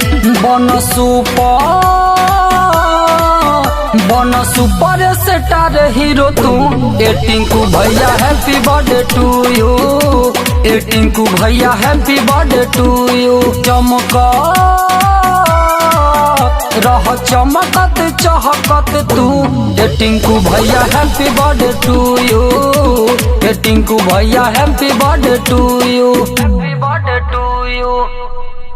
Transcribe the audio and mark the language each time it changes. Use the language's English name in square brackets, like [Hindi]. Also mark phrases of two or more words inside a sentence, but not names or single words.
[Bhojpuri] बन सुपर स्टार हीरो तू, ए टिंकू भैया [English] happy birthday to you, [Bhojpuri] ए टिंकू भैया [English] happy birthday to you. [Bhojpuri] रह चमकत चहकत तू, ए टिंकू भैया [English] happy birthday to you, [Bhojpuri] ए टिंकू भैया [English] happy birthday to you, happy birthday to you.